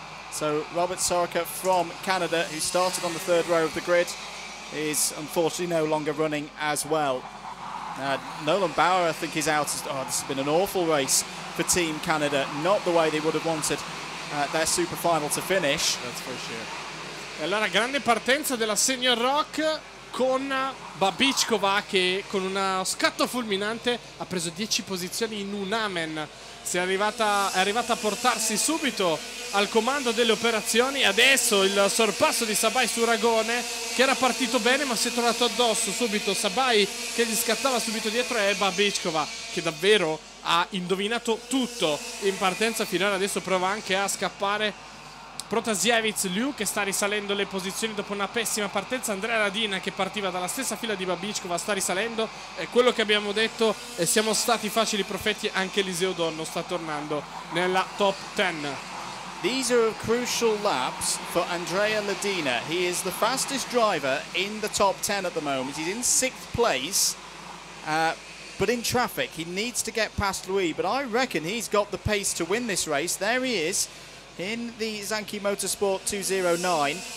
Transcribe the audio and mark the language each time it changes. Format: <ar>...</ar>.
<en>So Robert Soroka from Canada, who started on the 3rd row of the grid, is unfortunately no longer running as well. Nolan Bauer, I think, is out. Oh, this has been an awful race for Team Canada. Not the way they would have wanted their super final to finish. That's for sure.</en> <it>E allora grande partenza della Senior ROK con Babickova che con uno scatto fulminante ha preso 10 posizioni in un amen. È arrivata a portarsi subito al comando delle operazioni. Adesso il sorpasso di Sabai su Ragone, che era partito bene ma si è trovato addosso subito Sabai, che gli scattava subito dietro, e Babickova che davvero ha indovinato tutto in partenza finale. Adesso prova anche a scappare Protasiewicz, Liu che sta risalendo le posizioni dopo una pessima partenza. Andrea Ladina, che partiva dalla stessa fila di Babickova, sta risalendo. È quello che abbiamo detto e siamo stati facili profeti. Anche Eliseo Donno sta tornando nella top 10.</it> <en>These are crucial laps for Andrea Ladina. He is the fastest driver in the top 10 at the moment. He's in 6th place, but in traffic he needs to get past Louis, but I reckon he's got the pace to win this race. There he is in the Zanki Motorsport 209.</en>